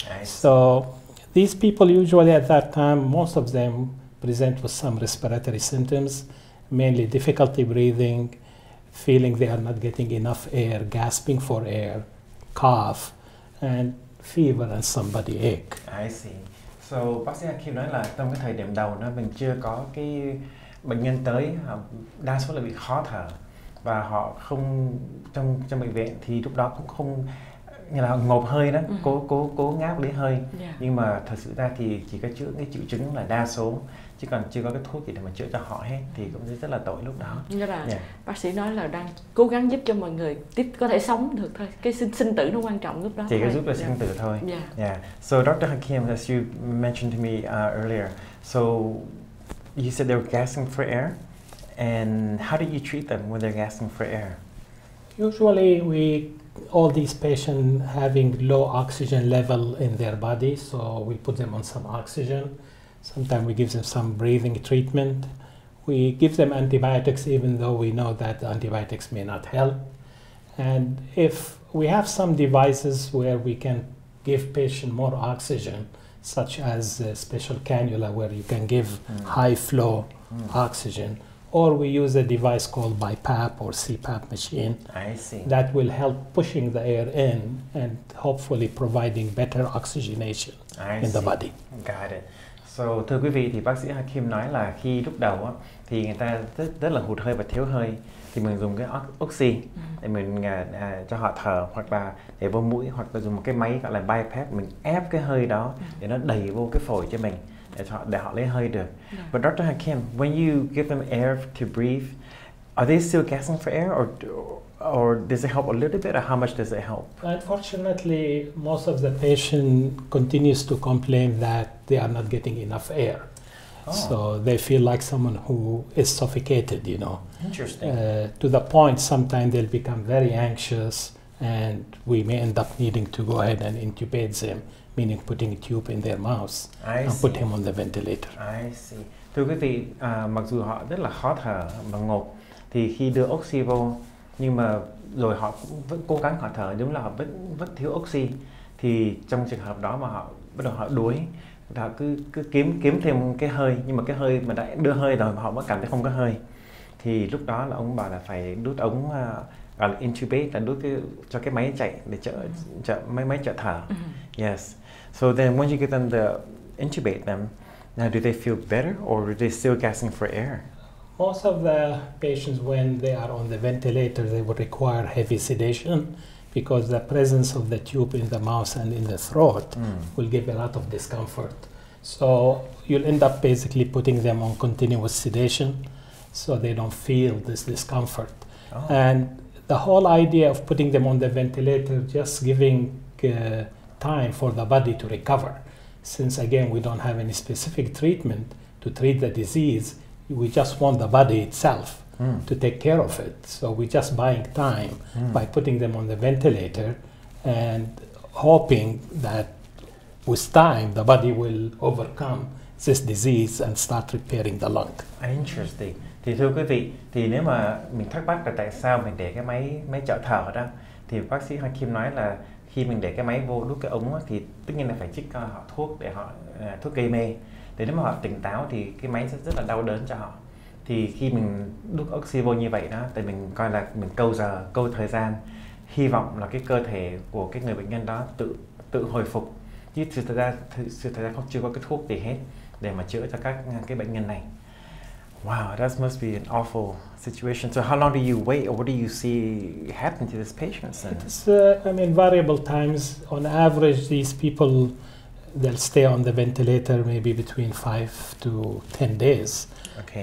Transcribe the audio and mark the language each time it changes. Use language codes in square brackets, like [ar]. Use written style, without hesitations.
[en] So these people usually at that time, most of them present with some respiratory symptoms, mainly difficulty breathing, feeling they are not getting enough air, gasping for air, cough, and fever and some body ache. I see. [vi] So, bác sĩ Hakim nói là trong cái thời điểm đầu đó mình chưa có cái bệnh nhân tới, đa số là bị khó thở và họ không trong bệnh viện thì lúc đó cũng không như là ngộp hơi đó, cố ngáp lấy hơi. Nhưng mà thật sự ra thì chỉ có chữa cái triệu chứng là đa số, chứ còn chưa có cái thuốc gì để mà chữa cho họ hết, thì cũng rất là tội lúc đó. Như là bác sĩ nói là đang cố gắng giúp cho mọi người có thể sống được thôi, cái sinh tử nó quan trọng lúc đó. Chỉ có giúp là sinh tử thôi. [en] So Dr. Hakim, as you mentioned to me earlier, so you said they were gasping for air, and how do you treat them when they're gasping for air? Usually all these patients having low oxygen level in their body, so we put them on some oxygen. Sometimes we give them some breathing treatment. We give them antibiotics even though we know that the antibiotics may not help. And if we have some devices where we can give patient more oxygen, such as a special cannula where you can give high flow oxygen, or we use a device called BiPAP or CPAP machine. I see. That will help pushing the air in and hopefully providing better oxygenation in the body. Got it. [vi] So, thưa quý vị, thì bác sĩ Hakim nói là khi lúc đầu á, thì người ta rất là hụt hơi và thiếu hơi, thì mình dùng cái oxy để mình cho họ thở, hoặc là để vô mũi, hoặc là dùng một cái máy gọi là BiPAP, mình ép cái hơi đó để nó đầy vô cái phổi cho mình để họ lấy hơi được. [en] But Dr. Hakim, when you give them air to breathe, are they still gasping for air, or does it help a little bit, or how much does it help? Unfortunately, most of the patient continues to complain that they are not getting enough air. So they feel like someone who is suffocated, you know. Interesting. To the point sometimes they'll become very anxious, and we may end up needing to go ahead and intubate them, meaning putting a tube in their mouth and put him on the ventilator. I see. [vi] Thưa quý vị, mặc dù họ rất là khó thở và ngộp, thì khi đưa oxy vô, nhưng mà rồi họ vẫn cố gắng họ thở, đúng là họ vẫn thiếu oxy, thì trong trường hợp đó mà họ bắt đầu họ đuối, họ cứ kiếm thêm cái hơi, nhưng mà cái hơi mà đã đưa hơi rồi mà họ vẫn cảm thấy không có hơi, thì lúc đó là ông bảo là phải đút ống gọi là intubate, là đút cho cái máy chạy để máy trợ thở. [en] Yes. So then when you give them the intubate them, now do they feel better, or are they still gasping for air? Most of the patients, when they are on the ventilator, they will require heavy sedation, because the presence of the tube in the mouth and in the throat will give a lot of discomfort. So you'll end up basically putting them on continuous sedation so they don't feel this discomfort. And the whole idea of putting them on the ventilator, just giving time for the body to recover. Since again, we don't have any specific treatment to treat the disease, we just want the body itself to take care of it. So we're just buying time by putting them on the ventilator and hoping that with time the body will overcome this disease and start repairing the lung. Interesting. [vi] Thì thưa quý vị, thì nếu mà mình thắc mắc là tại sao mình để cái máy trợ thở đó, thì bác sĩ Hakim nói là khi mình để cái máy vô đút cái ống đó, thì tất nhiên là phải trích họ thuốc để họ thuốc gây mê. Để nếu mà họ tỉnh táo thì cái máy sẽ rất là đau đớn cho họ. Thì khi mình đút oxy vô như vậy đó, thì mình coi là mình câu thời gian, hy vọng là cái cơ thể của cái người bệnh nhân đó tự hồi phục. Chứ thực ra không chưa có cái thuốc gì hết để mà chữa cho các cái bệnh nhân này. [en] Wow, that must be an awful situation. So how long do you wait, or what do you see happen to these patients? It's, variable times. On average, these people, they'll stay on the ventilator maybe between 5 to 10 days. Okay.